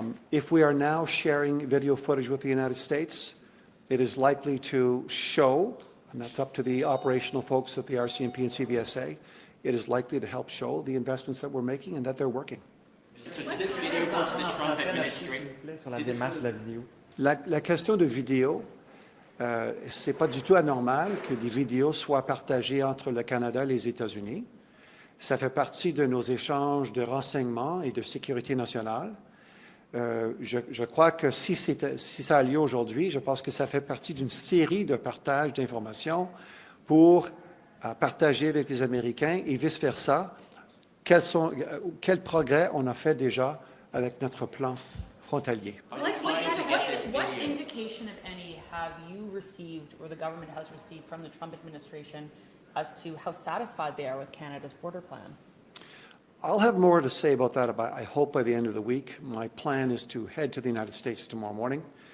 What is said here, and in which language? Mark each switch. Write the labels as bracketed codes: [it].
[en] If we are now sharing video footage with the United States, it is likely to show, and that's up to the operational folks at the RCMP and CBSA, it is likely to help show the investments that we're making and that they're working. So did this video go to the Trump administration? [fr] La question de vidéo, c'est pas du tout anormal que des vidéos soient partagées entre le Canada et les États-Unis. Ça fait partie de nos échanges de renseignements et de sécurité nationale. Je crois que si ça a lieu aujourd'hui, je pense que ça fait partie d'une série de partages d'informations pour partager avec les Américains et vice-versa quel progrès on a fait déjà avec notre plan frontalier. [en] What indication, if any, have you received or the government has received from the Trump administration as to how satisfied they are with Canada's border plan? I'll have more to say about that, I hope, by the end of the week. My plan is to head to the United States tomorrow morning.